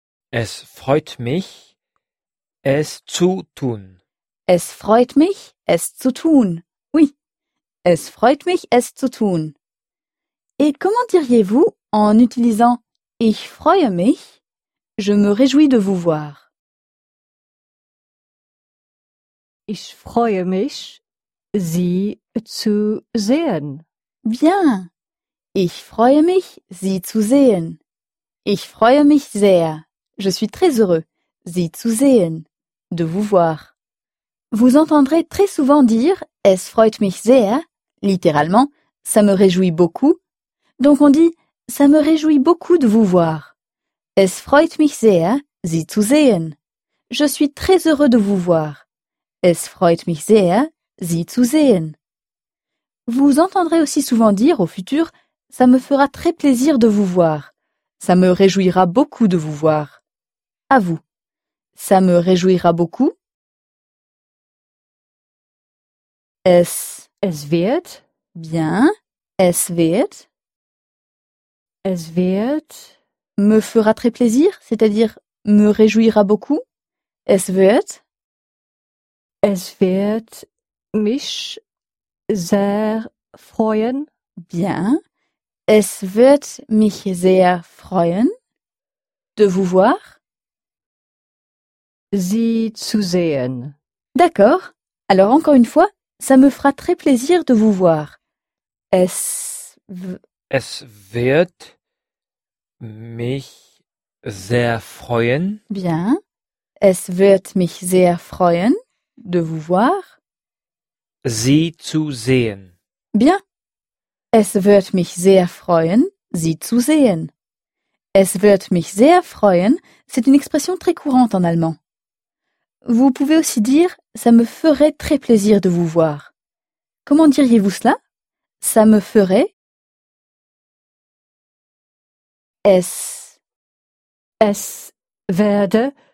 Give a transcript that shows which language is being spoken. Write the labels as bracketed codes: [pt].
[de] Es freut mich, es zu tun. Es freut mich, es zu tun. Oui, es freut mich, es zu tun. [fr] Et comment diriez-vous en utilisant [de] ich freue mich, [fr] je me réjouis de vous voir? [de] Ich freue mich, sie zu sehen. Bien, ich freue mich, sie zu sehen. Ich freue mich sehr. [fr] Je suis très heureux, [de] sie zu sehen, [fr] de vous voir. Vous entendrez très souvent dire « [de] es freut mich sehr [fr] », littéralement « ça me réjouit beaucoup ». Donc on dit « ça me réjouit beaucoup de vous voir ».« [de] Es freut mich sehr, sie zu sehen ». [fr] Je suis très heureux de vous voir. « [de] Es freut mich sehr, sie zu sehen ». [fr] Vous entendrez aussi souvent dire au futur « ça me fera très plaisir de vous voir ». « Ça me réjouira beaucoup de vous voir ». À vous. « Ça me réjouira beaucoup ». [de] Es wird. Bien. Es wird. Es wird. [fr] Me fera très plaisir, c'est-à-dire me réjouira beaucoup. [de] Es wird. Es wird mich sehr freuen. [fr] Bien. [de] Es wird mich sehr freuen. [fr] De vous voir. [de] Sie zu sehen. [fr] D'accord. Alors encore une fois. Ça me fera très plaisir de vous voir. [de] Es wird mich sehr freuen. [fr] Bien. [de] Es wird mich sehr freuen, [fr] de vous voir. [de] Sie zu sehen. [fr] Bien. [de] Es wird mich sehr freuen, sie zu sehen. Es wird mich sehr freuen, [fr] c'est une expression très courante en allemand. Vous pouvez aussi dire, ça me ferait très plaisir de vous voir. Comment diriez-vous cela? Ça me ferait. [de] Es werde.